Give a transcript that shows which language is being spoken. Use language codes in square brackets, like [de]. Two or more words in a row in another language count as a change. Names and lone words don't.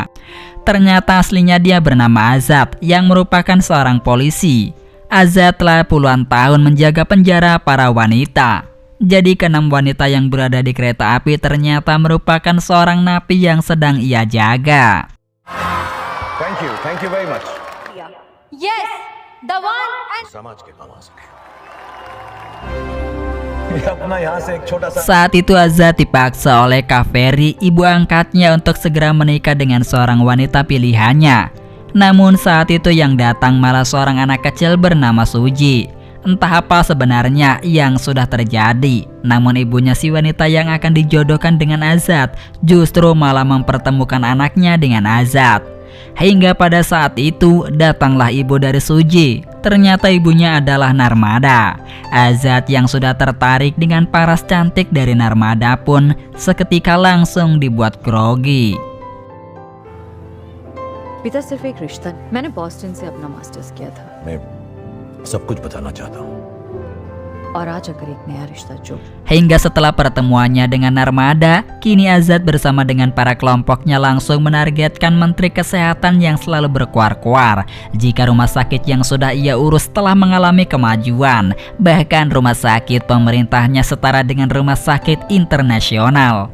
[id] Ternyata aslinya dia bernama Azad yang merupakan seorang polisi. Azad telah puluhan tahun menjaga penjara para wanita. Jadi keenam wanita yang berada di kereta api ternyata merupakan seorang napi yang sedang ia jaga. [en] Thank you very much. Yes, the one and [hi] समाज के काम आ सके। ये अपना यहाँ से एक छोटा सा [id] Saat itu Azad dipaksa oleh Kaveri, ibu angkatnya, untuk segera menikah dengan seorang wanita pilihannya. Namun saat itu yang datang malah seorang anak kecil bernama Suji. Entah apa sebenarnya yang sudah terjadi, namun ibunya si wanita yang akan dijodohkan dengan Azad justru malah mempertemukan anaknya dengan Azad. Hingga pada saat itu datanglah ibu dari Suji. Ternyata ibunya adalah Narmada. Azad yang sudah tertarik dengan paras cantik dari Narmada pun seketika langsung dibuat grogi. [hi] पिता सिर्फ एक रिश्ता नहीं। मैंने बॉस्टन से अपना मास्टर्स किया था मैं सब कुछ बताना चाहता हूँ। और आज अगर एक नया रिश्ता जुड़ [id] Hingga setelah pertemuannya dengan Narmada, kini Azad bersama dengan para kelompoknya langsung menargetkan Menteri Kesehatan yang selalu berkuar-kuar jika rumah sakit yang sudah ia urus telah mengalami kemajuan. Bahkan rumah sakit pemerintahnya setara dengan rumah sakit internasional.